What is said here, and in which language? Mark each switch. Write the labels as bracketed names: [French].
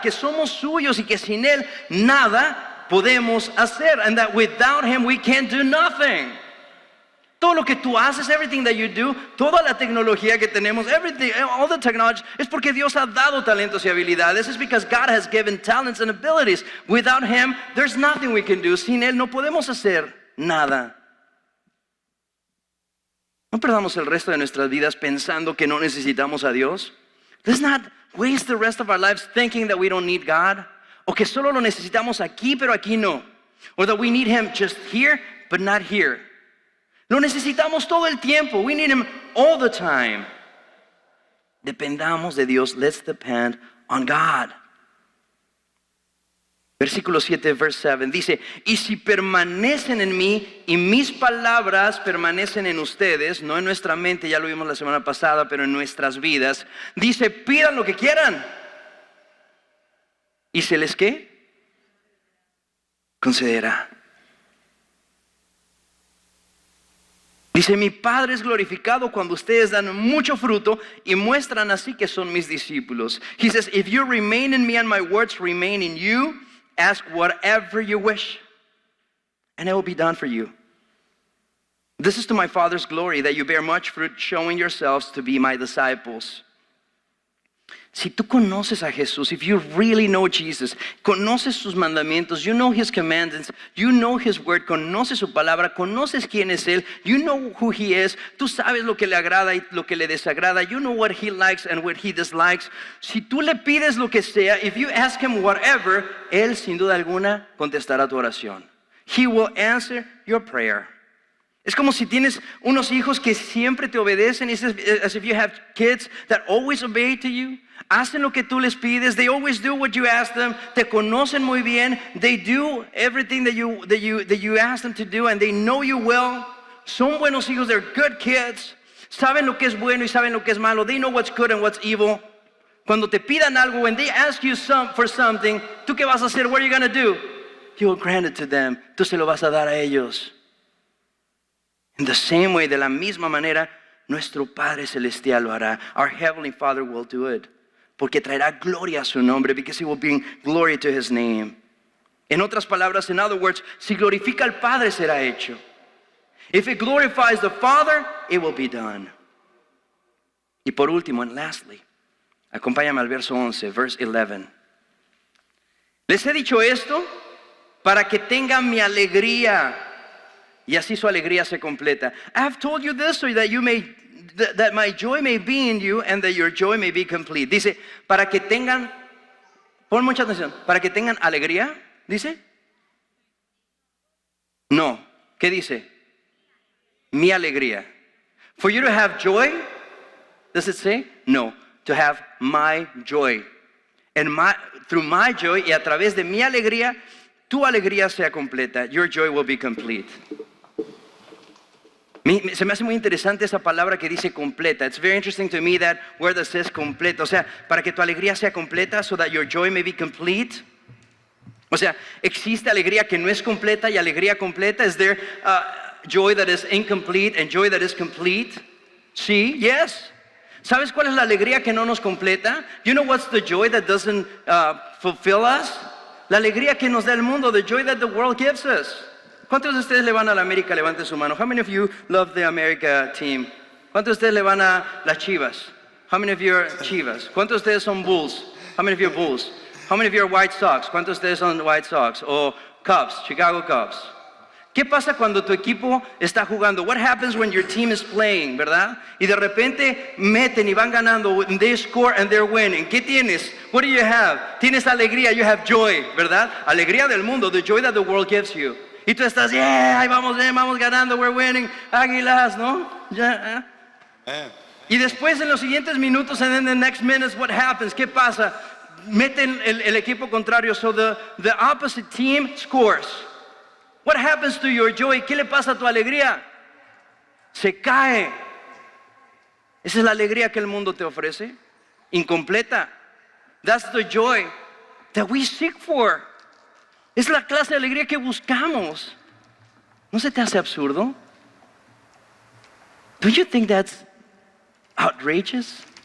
[Spanish] Que somos suyos y que sin Él nada podemos hacer. [English] And that without Him we can't do nothing. [Spanish] Todo lo que tú haces, [English] everything that you do, [Spanish] toda la tecnología que tenemos, [English] everything, all the technology, [Spanish] es porque Dios ha dado talentos y habilidades. [English] It's because God has given talents and abilities. Without Him, there's nothing we can do. [Spanish] Sin Él no podemos hacer nada. No perdamos el resto de nuestras vidas pensando que no necesitamos a Dios. [English] Let's not waste the rest of our lives thinking that we don't need God. [Spanish] O que solo lo necesitamos aquí, pero aquí no. [English] Or that we need Him just here, but not here. [Spanish] Lo necesitamos todo el tiempo. [English] We need Him all the time. [Spanish] Dependamos de Dios. [English] Let's depend on God. [Spanish] Versículo 7, [English] verse 7 [Spanish] dice, y si permanecen en mí y mis palabras permanecen en ustedes, no en nuestra mente, ya lo vimos la semana pasada, pero en nuestras vidas, dice, pidan lo que quieran. ¿Y se les qué? Concederá. Dice, mi Padre es glorificado cuando ustedes dan mucho fruto y muestran así que son mis discípulos. [English] He says, if you remain in me and my words remain in you, ask whatever you wish, and it will be done for you. This is to my Father's glory, that you bear much fruit, showing yourselves to be my disciples. [Spanish] Si tú conoces a Jesús, [English] if you really know Jesus, [Spanish] conoces sus mandamientos, [English] you know His commandments, you know His word, [Spanish] conoces su palabra, conoces quién es Él, [English] you know who He is, [Spanish] tú sabes lo que le agrada y lo que le desagrada, [English] you know what He likes and what He dislikes. [Spanish] Si tú le pides lo que sea, [English] if you ask Him whatever, [Spanish] Él sin duda alguna contestará tu oración. [English] He will answer your prayer. [Spanish] Es como si tienes unos hijos que siempre te obedecen. [English] It's as if you have kids that always obey to you. [Spanish] Hacen lo que tú les pides. [English] They always do what you ask them. [Spanish] Te conocen muy bien. [English] They do everything that you ask them to do, and they know you well. [Spanish] Son buenos hijos. [English] They're good kids. [Spanish] Saben lo que es bueno y saben lo que es malo. [English] They know what's good and what's evil. [Spanish] Cuando te pidan algo, [English] when they ask you for something, [Spanish] ¿tú qué vas a hacer? [English] What are you going to do? You will grant it to them. [Spanish] Tú se lo vas a dar a ellos. [English] In the same way, [Spanish] de la misma manera, nuestro Padre Celestial lo hará. [English] Our Heavenly Father will do it. [Spanish] Porque traerá gloria a su nombre. [English] Because He will bring glory to His name. [Spanish] En otras palabras, [English] in other words, [Spanish] si glorifica al Padre, será hecho. [English] If it glorifies the Father, it will be done. [Spanish] Y por último, [English] and lastly, [Spanish] acompáñame al verso 11, [English] verse 11. [Spanish] Les he dicho esto para que tengan mi alegría. Y así su alegría se completa. [English] I have told you this so that my joy may be in you and that your joy may be complete. [Spanish] Dice, para que tengan, pon mucha atención, para que tengan alegría, dice. No, ¿qué dice? Mi alegría. [English] For you to have joy, does it say? No, to have my joy. And through my joy [Spanish] y a través de mi alegría, tu alegría sea completa. [English] Your joy will be complete. [Spanish] Se me hace muy interesante esa palabra que dice completa. [English] It's very interesting to me that word that says completa. [Spanish] O sea, para que tu alegría sea completa, [English] so that your joy may be complete. [Spanish] O sea, existe alegría que no es completa y alegría completa. [English] Is there joy that is incomplete and joy that is complete? [Spanish] Sí, [English] yes. [Spanish] ¿Sabes cuál es la alegría que no nos completa? [English] You know what's the joy that doesn't fulfill us? [Spanish] La alegría que nos da el mundo, [English] the joy that the world gives us. [Spanish] ¿Cuántos de ustedes le van a la América? Levanten su mano. [English] How many of you love the America team? [Spanish] ¿Cuántos de ustedes le van a las Chivas? [English] How many of you are Chivas? [Spanish] ¿Cuántos de ustedes son Bulls? [English] How many of you are Bulls? How many of you are White Sox? [Spanish] ¿Cuántos de ustedes son White Sox? O Cubs, Chicago Cubs. ¿Qué pasa cuando tu equipo está jugando? [English] What happens when your team is playing, [Spanish] verdad? Y de repente meten y van ganando, [English] and they score and they're winning. [Spanish] ¿Qué tienes? [English] What do you have? [Spanish] Tienes alegría, [English] you have joy, [Spanish] ¿verdad? Alegría del mundo, [English] the joy that the world gives you. [Spanish] Y tú estás, yeah, ahí vamos bien, vamos ganando, [English] we're winning, [Spanish] Águilas, ¿no? Yeah. Y después en los siguientes minutos, [English] and then the next minutes, what happens? [Spanish] ¿Qué pasa? Meten el equipo contrario, [English] so the opposite team scores. What happens to your joy? [Spanish] ¿Qué le pasa a tu alegría? Se cae. Esa es la alegría que el mundo te ofrece. Incompleta. [English] That's the joy that we seek for. [Spanish] Es la clase de alegría que buscamos. ¿No se te hace absurdo? [English] Don't you think that's outrageous?